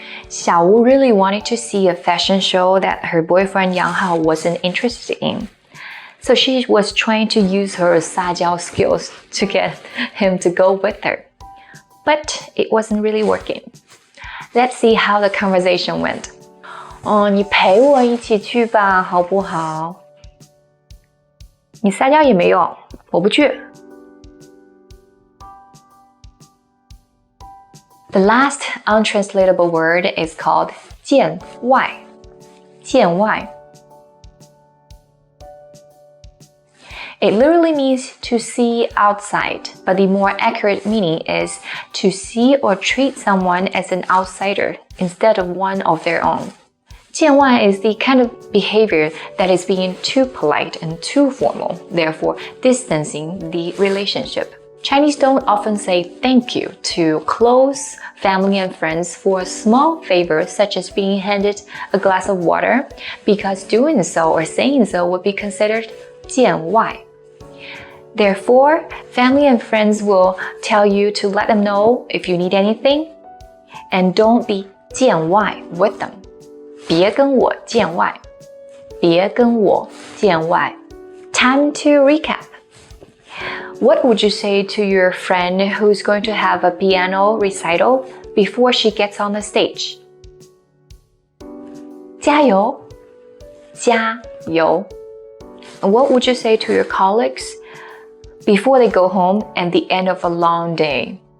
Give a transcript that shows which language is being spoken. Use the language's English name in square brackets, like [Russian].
[English] Xiao Wu really wanted to see a fashion show that her boyfriend Yang Hao wasn't interested in. So she was trying to use her 撒娇 skills to get him to go with her. But it wasn't really working. Let's see how the conversation went. [Chinese] 你陪我一起去吧，好不好？你撒娇也没用，我不去。 [English] The last untranslatable word is called 见外. [Chinese] 见外. [English] It literally means to see outside, but the more accurate meaning is to see or treat someone as an outsider instead of one of their own. 见外 is the kind of behavior that is being too polite and too formal, therefore distancing the relationship. Chinese don't often say thank you to close family and friends for a small favor such as being handed a glass of water, because doing so or saying so would be considered 见外. Therefore, family and friends will tell you to let them know if you need anything, and don't be 见外 with them. [Chinese] 别跟我见外，别跟我见外. [English] Time to recap. What would you say to your friend who's going to have a piano recital before she gets on the stage? [Chinese] 加油，加油. [English] And what would you say to your colleagues before they go home at the end of a long day?